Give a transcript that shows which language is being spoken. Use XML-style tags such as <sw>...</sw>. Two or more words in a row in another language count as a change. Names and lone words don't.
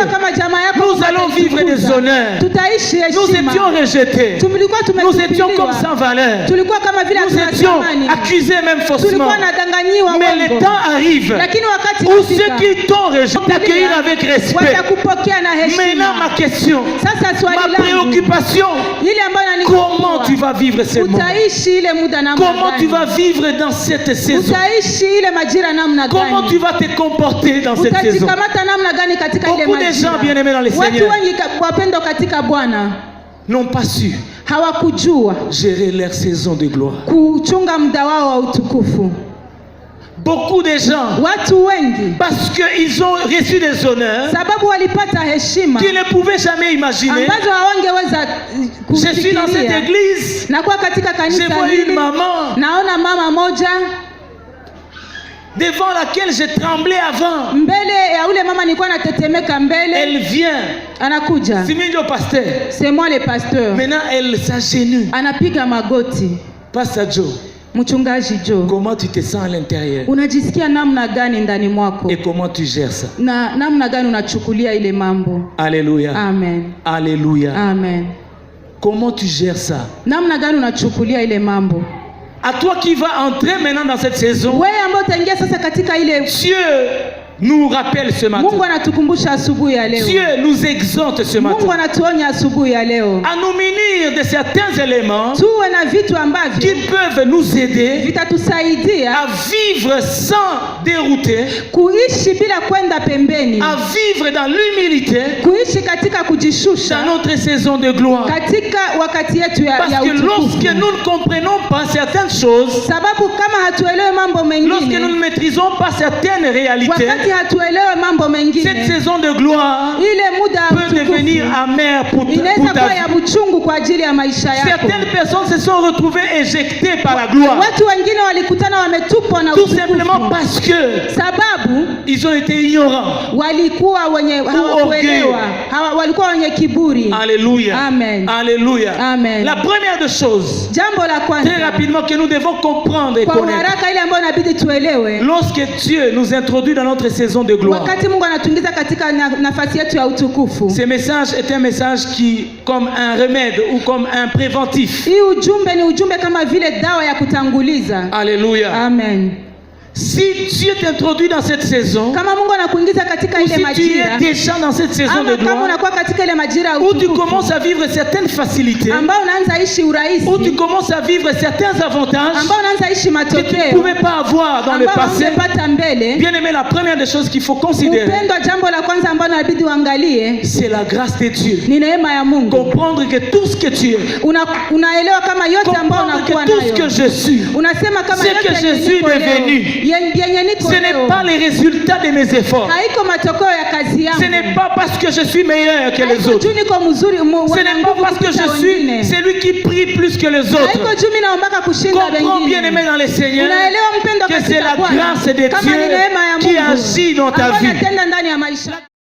<sw>Najua kama jamaa yako</sw> <fr>Nous</fr> <sw>Mungu</sw> <fr>allons vivre</fr> <sw>ataitukuza.</sw> <fr>des honneurs.</fr> <sw>Tutaishi</sw> <fr>Nous</fr> <sw>heshima.</sw> <fr>étions rejetés.</fr> <sw>Tulikuwa</sw> <fr>Nous étions comme</fr> <sw>tumetupiliwa.</sw> <fr>sans valeur.</fr> <sw>Tulikuwa kama vile</sw> <fr>Nous</fr> <sw>hatuna</sw> <fr>étions</fr> <sw>thamani.</sw> <fr>accusés même faussement.</fr> <sw>Tulikuwa nadanganyiwa</sw> <fr>Mais le</fr> <sw>uongo.</sw> <fr>temps arrive</fr> <sw>Lakini wakati</sw> <fr>où</fr> <sw>unafika,</sw> <fr>ceux qui t'ont rejeté t'accueillir avec respect.</fr> <sw>watakupokea na</sw> <fr>Maintenant,</fr> <sw>heshima.</sw> <fr>ma question,</fr> <sw>Sasa swali</sw> <fr>ma</fr> <sw>langu</sw> <fr>préoccupation,</fr> <sw>ile ambayo</sw> <fr>comment tu vas vivre ce moment?</fr> <sw>utaishi ile muda namna</sw> <fr>Comment tu</fr> <sw>gani?</sw> <fr>vas vivre dans cette saison?</fr> <sw>Utaishi ile majira namna</sw> <fr>Comment</fr> <sw>gani?</sw> <fr>tu vas te comporter dans cette saison?</fr> <sw>Utajikamata namna gani katika ile</sw> <fr>Beaucoup de</fr> <sw>majira?</sw> <fr>gens bien-aimés dans le</fr> <sw>Watu</sw> <fr>Seigneur</fr> <sw>wengi wapendwa katika Bwana</sw> <fr>n'ont pas su</fr> <sw>hawakujua</sw> <fr>gérer leur saison de gloire.</fr> <sw>kuchunga muda wao wa utukufu.</sw> <fr>Beaucoup de gens,</fr> <sw>Watu wengi</sw> <fr>parce qu'ils ont reçu des honneurs</fr> <sw>sababu walipata heshima</sw> <fr>qu'ils ne pouvaient jamais imaginer.</fr> <sw>ambazo hawangeweza</sw> <fr>Je suis dans cette</fr> <sw>kufikiria.</sw> <fr>église,</fr> <sw>Na kwa katika</sw> <fr>je</fr> <sw>kanisa</sw> <fr>vois</fr> <sw>hili</sw> <fr>une maman</fr> <sw>naona mama moja</sw> <fr>devant laquelle j'ai tremblé avant.</fr> <sw>mbele ya ule mama, nilikuwa natetemeka mbele,</sw> <fr>Elle vient,</fr> <sw>anakuja</sw> <fr>Siminjo pasteur. c'est moi le pasteur, Maintenant, elle s'agenouille.</fr> <sw>anapiga magoti.</sw> <fr>Pasteur Joe,</fr> <sw>Mchungaji Joe,</sw> <fr>comment tu te sens à l'intérieur</fr> <sw>unajisikia namna gani ndani mwako</sw> <fr>et comment tu gères ça?</fr> <sw>na namna gani unachukulia ile mambo?</sw> <fr>Alléluia.</fr> <sw>Amen,</sw> <fr>Alléluia.</fr> <sw>amen.</sw> <fr>Comment tu gères ça?</fr> <sw>Namna gani unachukulia ile mambo?</sw> <fr>À toi qui vas entrer maintenant dans cette saison,</fr> <sw>Wewe ambao utaingia sasa katika ile,</sw> <fr>Dieu nous rappelle ce matin.</fr> <sw>Mungu anatukumbusha asubuhi ya leo.</sw> <fr>Dieu nous exhorte ce matin.</fr> <sw>Mungu anatuonya asubuhi ya leo.</sw> <fr>À nous munir de certains éléments</fr> <sw>Tuwe na vitu ambavyo</sw> <fr>qui peuvent nous aider</fr> <sw>vitatusaidia</sw> <fr>à vivre sans dérouter,</fr> <sw>kuishi bila kwenda pembeni,</sw> <fr>à vivre dans l'humilité</fr> <sw>kuishi katika kujishusha</sw> <fr>dans notre saison de gloire.</fr> <sw>katika wakati yetu ya</sw> <fr>Parce que</fr> <sw>utukufu.</sw> <fr>lorsque nous ne comprenons pas certaines choses,</fr> <sw>Sababu kama hatuelewe mambo</sw> <fr>lorsque nous</fr> <sw>mengine,</sw> <fr>ne maîtrisons pas certaines réalités,</fr> <sw>wakati hatuelewe mambo</sw> <fr>cette</fr> <sw>mengine,</sw> <fr>saison de gloire</fr> <sw>ile muda ya</sw> <fr>peut devenir</fr> <sw>utukufu</sw> <fr>amère pour</fr> <sw>inaweza</sw> <fr>ta</fr> <sw>kuwa</sw> <fr>vie.</fr> <sw>ya uchungu kwa ajili ya maisha yako.</sw> <fr>Certaines personnes se sont retrouvées éjectées par la gloire,</fr> <sw>Watu wengine walikutana wametupwa na</sw> <fr>tout simplement</fr> <sw>utukufu</sw> <fr>parce que</fr> <sw>sababu</sw> <fr>ils ont été ignorants.</fr> <sw>walikuwa wenye hawakuelewa, walikuwa wenye kiburi.</sw> <fr>Alléluia.</fr> <sw>Amen.</sw> <fr>Alléluia.</fr> <sw>Amen.</sw> <fr>La première des choses,</fr> <sw>Jambo la</sw> <fr>très</fr> <sw>kwanza</sw> <fr>rapidement, que nous devons comprendre et</fr> <sw>kwa</sw> <fr>connaître,</fr> <sw>haraka ile ambayo inabidi tuelewe,</sw> <fr>lorsque Dieu nous introduit dans notre saison de gloire,</fr> <sw>wakati Mungu anatuingiza katika nafasi yetu ya utukufu,</sw> <fr>ce message est un message qui, comme un remède ou comme un préventif.</fr> <sw>hii ujumbe ni ujumbe kama vile dawa ya kutanguliza.</sw> <fr>Alléluia.</fr> <sw>Amen.</sw> <fr>Si Dieu t'introduit dans cette saison,</fr> <sw>Kama Mungu anakuingiza katika</sw> <fr>ou</fr> <sw>ile</sw> <fr>si tu</fr> <sw>majira,</sw> <fr>es déjà dans cette saison</fr> <sw>ama</sw> <fr>de</fr> <sw>kama</sw> <fr>gloire,</fr> <sw>unakuwa katika ile majira ya</sw> <fr>où tu</fr> <sw>utukufu</sw> <fr>commences à vivre certaines facilités,</fr> <sw>ambao unaanza ishi urahisi,</sw> <fr>où tu commences à vivre certains avantages</fr> <sw>ambao unaanza ishi</sw> <fr>que tu ne</fr> <sw>matokeo</sw> <fr>pouvais pas avoir dans le</fr> <sw>ambao</sw> <fr>passé,</fr> <sw>ungepata mbele.</sw> <fr>bien aimé, la première des choses qu'il faut considérer,</fr> <sw>Upendo, jambo la kwanza ambalo inabidi uangalie</sw> <fr>c'est la grâce de Dieu.</fr> <sw>ni neema ya Mungu.</sw> <fr>Comprendre que tout ce que tu es,</fr> <sw>Unaelewa kama yote ambayo</sw> <fr>comprendre</fr> <sw>unakuwa</sw> <fr>que tout ce que</fr> <sw>nayo,</sw> <fr>je suis,</fr> <sw>unasema kama</sw> <fr>ce</fr> <sw>yote</sw> <fr>que</fr> <sw>yenye</sw> <fr>je suis</fr> <sw>niko leo,</sw> <fr>devenu,</fr> <sw>yenye niko</sw> <fr>ce n'est</fr> <sw>leo</sw> <fr>pas les résultats de mes efforts.</fr> <sw>haiko matokeo ya kazi yangu,</sw> <fr>Ce n'est pas parce que je suis meilleur que les</fr> <sw>haiko</sw> <fr>autres.</fr> <sw>juu niko mzuri,</sw> <fr>Ce</fr> <sw>wana</sw> <fr>n'est pas</fr> <sw>nguvu</sw> <fr>parce que</fr> <sw>kupita</sw> <fr>je suis</fr> <sw>wengine,</sw> <fr>celui qui prie plus que les</fr> <sw>haiko</sw> <fr>autres.</fr> <sw>juu mimi naombaka kushinda</sw> <fr>Comprends, bien aimé</fr> <sw>wengine.</sw> <fr>dans le Seigneur,</fr> <sw>Unaelewa mpendo</sw> <fr>que c'est</fr> <sw>katika</sw> <fr>la</fr> <sw>Bwana</sw> <fr>grâce de</fr> <sw>kama ni</sw> <fr>Dieu</fr> <sw>neema ya</sw> <fr>qui</fr> <sw>Mungu</sw> <fr>agit dans ta</fr> <sw>ambayo</sw> <fr>vie.</fr> <sw>inatenda ndani ya maisha</sw>